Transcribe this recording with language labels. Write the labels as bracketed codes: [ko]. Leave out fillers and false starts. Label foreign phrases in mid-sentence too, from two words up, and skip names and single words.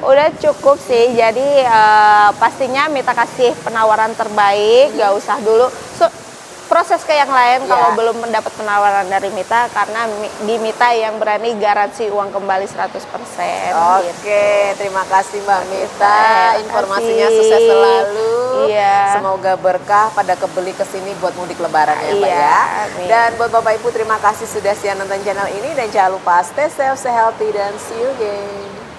[id] Udah cukup sih, jadi pastinya Mita kasih penawaran terbaik, gak usah dulu proses ke yang lain kalau belum mendapat penawaran dari Mita, karena di Mita yang berani garansi uang kembali 100%. Oke, terima kasih Mbak Mita. Terima Informasinya kasih. sukses selalu. Iya. Semoga berkah pada kebeli kesini buat mudik lebaran ya Mbak Iya, ya. amin. Dan buat Bapak Ibu, terima kasih sudah setia nonton channel ini. Dan jangan lupa [en] stay safe, stay healthy, dan see you again.